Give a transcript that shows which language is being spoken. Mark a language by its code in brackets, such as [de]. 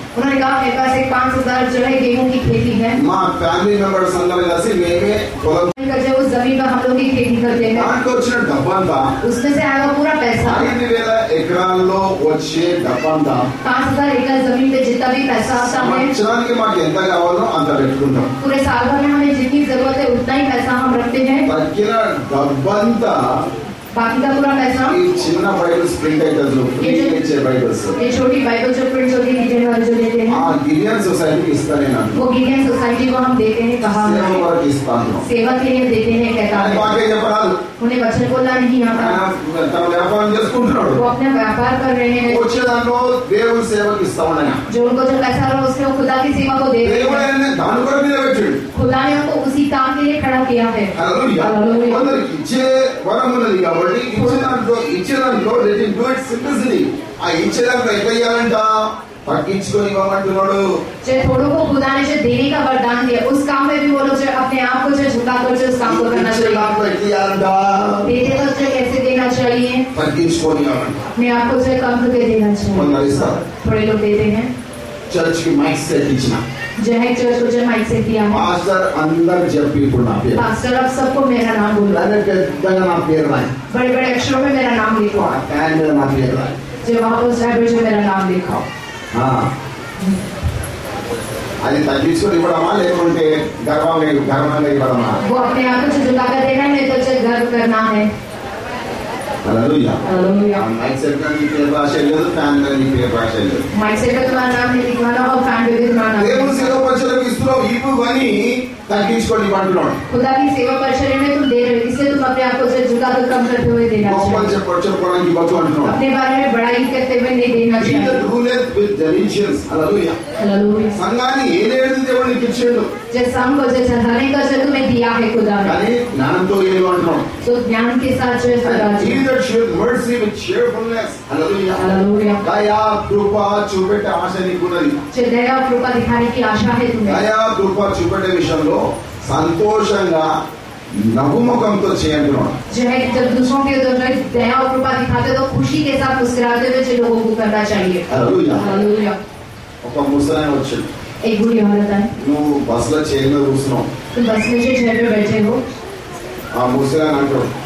[hi] उन्होंने कहा मेरे पास एक 5,000 जो है गेहूं की खेती है. [te] మా ఫ్యామిలీ మెంబర్స్ అందరూ కలిసి మేమే పొలం [hi] जब उस जमीन पर हम लोग की खेती करते हैं, [te] దాంట్లో వచ్చిన డబ్బంతా [hi] उसमें से आएगा पूरा पैसा. [te] 5,000 ఎకరాల్లో వచ్చే డబ్బంతా [hi] 5,000 एकड़ जमीन पे जितना भी पैसा आता है, [te] సంవత్సరానికి మాకు ఎంత కావాలో అంత పెట్టుకుంటాం. [hi] पूरे साल भर में हमें जितनी जरूरत है उतना ही पैसा हम रखते हैं. [te] తగ్గిన డబ్బంతా [hi] बाकी का पूरा पैसा [te] ఈ చిన్న బైబిల్స్ ప్రింట్ అవుతుంది, ఇచ్చే బైబిల్స్ [hi] ये छोटी बाइबल जो प्रिंट होती है गिरियन वाले जो देते ఆ हैं, [te] గిరియన్ సొసైటీకి ఇస్తానే నాకు [hi] वो గిरियन सोसाइटी को हम देते हैं. कहा [te] సేవ వరకు ఇస్తాను. [hi] सेवा के लिए देते हैं. कहता [te] ఆయన [hi] है [te] వాక్యం చెప్పరాదు. [hi] उन्हें वचन बोलना नहीं आता. [te] ఆయన తన వ్యాపారం చేసుకుంటున్నాడు. [hi] वो अपना व्यापार कर रहे हैं. [te] వచ్చే దాంట్లో దేవుని సేవకి ఇస్తా ఉన్నాయా. [hi] जो उनको जो पैसा रहा उसमें वो खुदा की सेवा को दे रहे [te] దేవుడు [hi] हैं. [te] ఆయన్ని దాని కొరకు నిలబెట్టాడు. [hi] खुदा ने उनको उसी काम के लिए खड़ा किया है. [te] హల్లెలూయా. హల్లెలూయా. కొందరికి ఇచ్చే వరం ఉన్నది కాబట్టి ఇచ్చే దాంట్లో [en] let him do it simplicity. [te] ఆ ఇచ్చే దాంట్లో ఎట్లా ఇవ్వాలంట పట్టించుకొని ఇవ్వమంటున్నాడు. [hi] जो थोड़ों को खुदा ने जो देने का वरदान दिया उस काम में भी वो लोग जो अपने आप को जो झुका कर जो उस काम को करना [te] ఇచ్చే దాంట్లో [hi] चाहिए. [te] ఎట్లా ఇవ్వాలంట [hi] देते वक्त जो कैसे देना चाहिए, [te] పట్టించుకొని ఇవ్వాలంట. [hi] अपने आप को जो कम करके देना चाहिए. [te] కొందరు ఇస్తారు. [hi] थोड़े लोग देते हैं. [te] చర్చ్ కి మైక్ సెట్ ఇచ్చిన [hi] जो है चर्च को जो माइक से दिया है, [te] మాస్టర్ అందరు చెప్పి ఇప్పుడు నా పేరు [hi] पास्टर अब सबको मेरा नाम बोलो. [te] దాని పెద్దగా నా పేరు రాయి, [hi] बड़े बड़े अक्षरों में मेरा नाम लिखो. [te] ట్యాగ్ మీద నా పేరు రాయి. [hi] जो वहाँ पर साहब जो मेरा नाम लिखो. ఆ. [te] అది తగ్గించుకొని ఇవ్వడమా లేకుంటే గర్వంగా ఇవ్వడమా. [hi] वो अपने आप को जो झुकाकर देना है तो जो गर्व करना है. [te] హల్లెలూయా. [hi] हालेलुया. [te] మైక్ సెట్ మీద నీ పేరు రాసేయలేదు, ఫ్యాన్ మీద నీ పేరు రాసేయలేదు. [hi] माइक से तुम्हारा नाम नहीं लिखवाना और फैन पे भी तुम्हारा नाम. [te] దేవుని సేవ పరిచయం ఇస్తున్నావు ఇవ్వని తగ్గించుకొని ఇవ్వంటున్నాడు. [hi] खुदा की सेवा परिचर्या में तुम दे रहे हो, इससे तुम अपने आप को जो झुका कर कम करते हुए देना [te] గొప్పలు [hi] चाहिए. [te] చెప్పుకోవడానికి ఇవ్వచ్చు అంటున్నాడు. [hi] अपने बारे में बड़ाई करते हुए नहीं देना [en] He [hi] चाहिए. [en] that ruleth with diligence. [te] Hallelujah. [hi] Hallelujah. [te] సంఘాన్ని ఏలేడు దేవుడు నీకు ఇచ్చాడు, [hi] जो संघ को जो चढ़ाने का जो तुम्हें दिया है खुदा ने, [te] కానీ జ్ఞానంతో ఏలు అంటున్నాడు. [hi] तो ज्ञान के साथ जो है खुदा [en] And he [hi] ji. [en] that showeth mercy with cheerfulness. [te] Hallelujah. [hi] Hallelujah. [te] దయా కృప చూపెట్టే ఆశ నీకున్నది. [hi] जो दया और कृपा दिखाने की आशा है तुम्हें, [te] దయా కృప చూపెట్టే విషయంలో సంతోషంగా నవ్వుముఖంతో చేయంటున్నాడు. [hi] जो है जब दूसरों के जो है दया और कृपा दिखाते हो तो खुशी के साथ मुस्कुराते हुए जो लोगों को करना चाहिए. [te] హల్లెలూయా. [hi] हालेलुया. [te] ఒక ముసలాయన వచ్చాడు, [hi] एक बुरी औरत है, [te] నువ్వు బస్సులో చైర్లో కూర్చున్నావు. [hi] तुम बस में जो चेयर पे बैठे हो, [te] ఆ ముసలాయన అంటాడు,